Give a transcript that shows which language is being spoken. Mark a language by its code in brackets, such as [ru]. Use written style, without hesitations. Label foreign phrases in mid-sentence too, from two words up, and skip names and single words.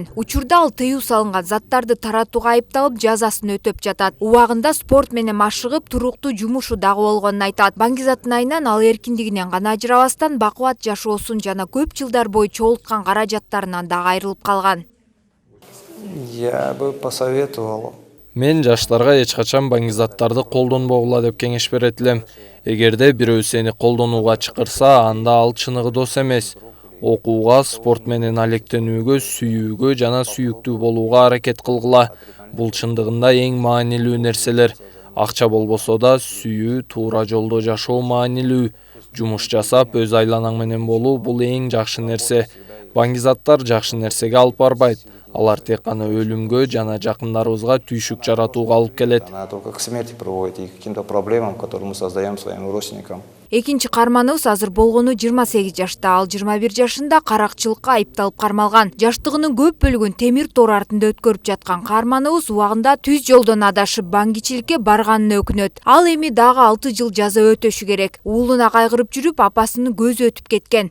[ky] Учурда ал тыюу салынган заттарды таратууга айыпталып, жазасын өтөп жатат. Убагында спорт менен машыгып, туруктуу жумушу дагы болгонун айтат. Баңгизаттын айынан ал эркиндигинен гана ажырабастан бакубат жашоосун жана көп жылдар бою чогулткан каражаттарынан дагы айрылып калган. [ru] Я бы посоветовал. [ky] Мен жаштарга эч качан баңгизаттарды колдонбогула деп кеңеш берет элем. Эгерде бирөө сени колдонууга чакырса, анда ал чыныгы дос эмес. Окууга, спорт менен алектенүүгө, сүйүүгө жана сүйүктүү болууга аракет кылгыла. Бул чындыгында эң маанилүү нерселер. Акча болбосо да сүйүү, туура жолдо жашоо маанилүү. Жумуш жасап, өз айланаң менен болуу бул эң жакшы нерсе. Баңгизаттар жакшы нерсеге алып барбайт. Алар тек гана өлүмгө жана жакындарыбызга түйшүк жаратууга алып келет. [ru] Она только к смерти приводит и к каким-то проблемам, которые мы создаем своим родственникам. [ky] Экинчи карманыбыз азыр болгону 28 жашта, ал 21 жашында каракчылыкка айыпталып кармалган. Жаштыгынын көп бөлүгүн темир тор артында өткөрүп жаткан карманыбыз убагында түз жолдон адашып баңгичиликке барганына өкүнөт. Ал эми дагы 6 жыл жаза өтөшү керек. Уулуна кайгырып жүрүп, апасынын көзү өтүп кеткен.